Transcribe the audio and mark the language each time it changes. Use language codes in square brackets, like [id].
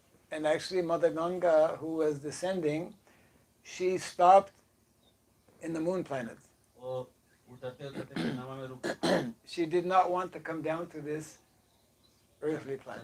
[en] And actually Mother Ganga, who was descending, she stopped in the moon planet. [hi] वो उतरते उतरते चंद्रमा में रुक गई. [en] She did not want to come down to this earthly planet.